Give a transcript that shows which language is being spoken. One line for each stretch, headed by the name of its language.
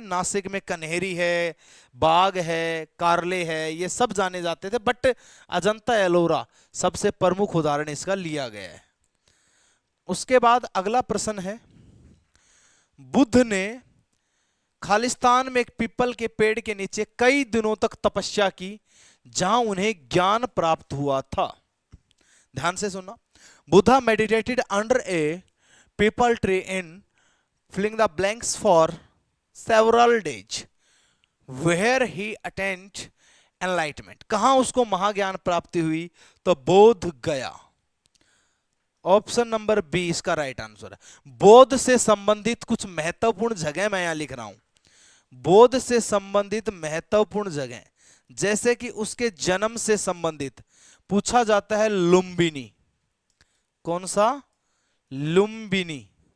Hindi: नासिक में कन्हेरी है, बाग है, कारले है, ये सब जाने जाते थे, बट अजंता एलोरा सबसे प्रमुख उदाहरण इसका लिया गया है। उसके बाद अगला प्रश्न है, बुद्ध ने खालिस्तान में एक पीपल के पेड़ के नीचे कई दिनों तक तपस्या की जहां उन्हें ज्ञान प्राप्त हुआ था। ध्यान से सुनना।
English: Buddha meditated under a peepal tree in filling the blanks for several days where he attained enlightenment।
Hindi: कहां उसको महाज्ञान प्राप्ति हुई? तो बोध गया। ऑप्शन नंबर बी इसका राइट आंसर है। बोध से संबंधित कुछ महत्वपूर्ण जगह मैं यहां लिख रहा हूं। बोध से संबंधित महत्वपूर्ण जगह, जैसे कि उसके जन्म से संबंधित पूछा जाता है लुम्बिनी। कौन सा? लुम्बिनी।